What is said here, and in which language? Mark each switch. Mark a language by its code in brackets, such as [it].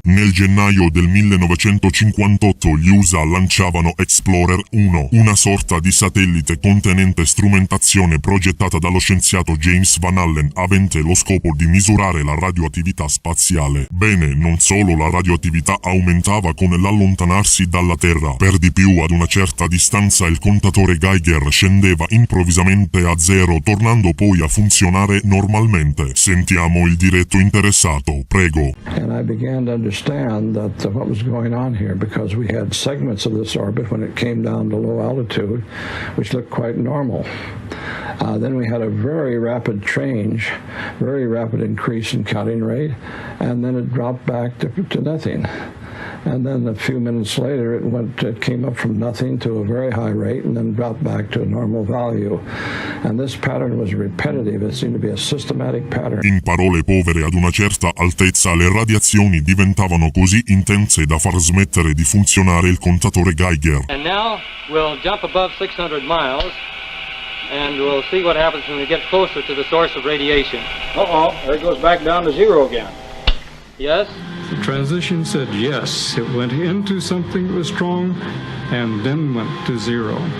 [it] Nel gennaio del 1958 gli USA lanciavano Explorer 1, una sorta di satellite contenente strumentazione progettata dallo scienziato James Van Allen, avente lo scopo di misurare la radioattività spaziale. Bene, non solo la radioattività aumentava con l'allontanarsi dalla Terra, per di più ad una certa distanza il contatore Geiger scendeva improvvisamente a zero, tornando poi a funzionare normalmente. Sentiamo il diretto interessato, prego. [en] And I began to understand that what was going on here, because we had segments of this orbit when it came down to low altitude, which looked quite normal. Then we had a very rapid change, very rapid increase in counting rate, and then it dropped back to nothing. And then a few minutes later it came up from nothing to a very high rate and then dropped back to a normal value. And this pattern was repetitive. It seemed to be a systematic pattern. [it] In parole povere, ad una certa altezza le radiazioni diventavano così intense da far smettere di funzionare il contatore Geiger. [en] And now we'll jump above 600 miles and we'll see what happens when we get closer to the source of radiation. Uh-oh, there it goes back down to zero again. Yes? The transition said yes. It went into something that was strong and then went to zero.